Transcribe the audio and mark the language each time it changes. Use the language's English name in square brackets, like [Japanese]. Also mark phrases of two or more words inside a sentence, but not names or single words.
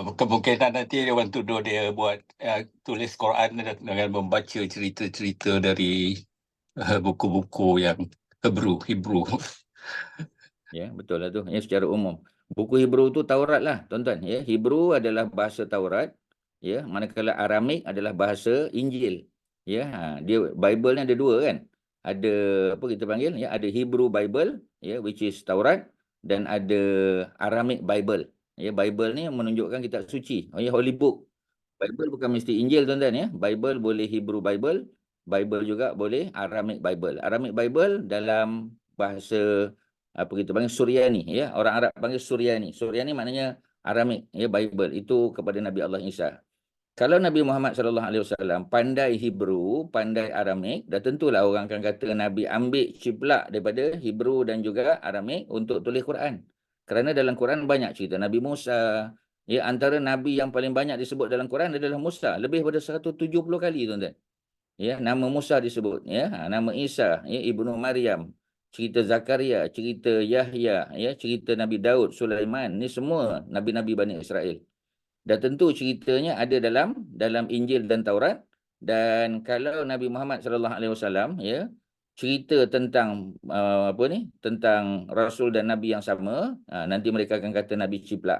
[Malay] Kemungkinan nanti dia orang tuduh dia buat tulis Quran dengan membaca cerita-cerita dari buku-buku yang Hebrew. Ya, betul lah tu. Ya, secara umum. Buku Hebrew tu Taurat lah, tuan-tuan. Ya, Hebrew adalah bahasa Taurat. Ya, manakala Aramik adalah bahasa Injil. Ya, dia Bible ni ada dua kan. Ada apa kita panggil? Ya, ada Hebrew Bible, ya, [English] which is [Malay] Taurat, dan ada Aramik Bible. Ya, Bible ni menunjukkan kitab suci. Oh ya, [English] Holy Book. [Malay] Bible bukan mesti Injil, tuan-tuan, ya. Bible boleh Hebrew Bible, Bible juga boleh Aramik Bible. Aramik Bible dalam bahasa apa kita panggil Suryani, ya. Orang Arab panggil Suryani. Suryani maknanya Aramik, ya, Bible. Itu kepada Nabi Allah Isa. Kalau Nabi Muhammad SAW pandai Hebrew, pandai Aramik, dah tentulah orang akan kata Nabi ambil ciplak daripada Hebrew dan juga Aramik untuk tulis Quran. Kerana dalam Quran banyak cerita Nabi Musa. Ya, antara Nabi yang paling banyak disebut dalam Quran adalah Musa. Lebih daripada 170 kali, tuan-tuan. Ya, nama Musa disebut. Ya, nama Isa, ya, Ibnu Maryam. Cerita Zakaria, cerita Yahya, ya, cerita Nabi Daud, Sulaiman. Ini semua Nabi-Nabi Bani Israel. Dan tentu ceritanya ada dalam Injil dan Taurat. Dan kalau Nabi Muhammad SAW, ya, cerita tentang tentang Rasul dan Nabi yang sama, nanti mereka akan kata Nabi ciplak.